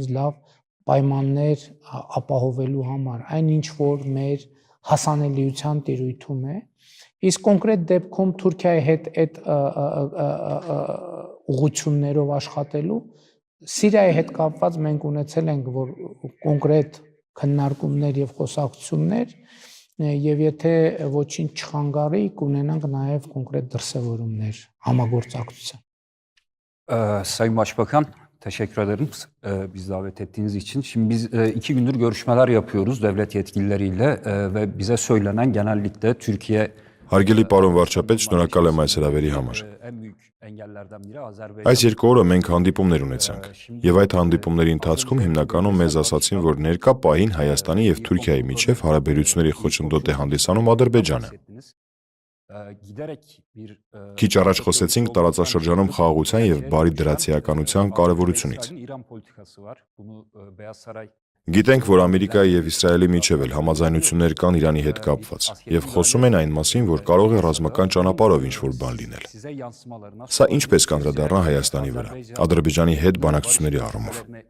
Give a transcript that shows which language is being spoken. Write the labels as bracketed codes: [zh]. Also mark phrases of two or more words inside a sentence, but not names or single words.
[hy] լավ պայմաններ ապահովելու համար, այն ինչ որ մեր հասանելիության տիրույթում է, իսկ կոնկրետ դեպքում Թուրքիայի հետ այդ ուղղություններով աշխատելու Սիրիայի հետ կապված մենք ունեցել ենք որ կոնկրետ քննարկումներ եւ խոսակցություններ եւ եթե ոչինչ չխանգարի կունենանք նաեւ կոնկրետ դրսևորումներ համագործակցության. [tr] Sayın Başbakan, teşekkür ederim bizi davet ettiğiniz için. Şimdi biz 2 gündür görüşmeler yapıyoruz devlet yetkilileriyle ve bize söylenen genellikle Türkiye [hy] Հարգելի պարոն վարչապետ, շնորհակալ եմ այս հրավերի համար։ Այս երկու օրը մենք հանդիպումներ ունեցանք, եւ այդ հանդիպումների ընթացքում հիմնականում մեզ ասացին, որ ներկա պահին Հայաստանի եւ Թուրքիայի միջև հարաբերությունների խոչընդոտ է հանդիսանում Ադրբեջանը։ Քիչ առաջ խոսեցինք տարածաշրջանում խաղաղության եւ բարի դրացիականության կարեւորությունից։ Գիտենք, որ Ամերիկայի եւ Իսրայելի միջև էլ համաձայնություններ կան Իրանի հետ կապված եւ խոսում են այն մասին, որ կարող է ռազմական ճանապարհով ինչ-որ բան լինել։ Սա ինչպես կանդրադառնա Հայաստանի վրա, Ադրբեջանի հետ բանակցությունների առումով։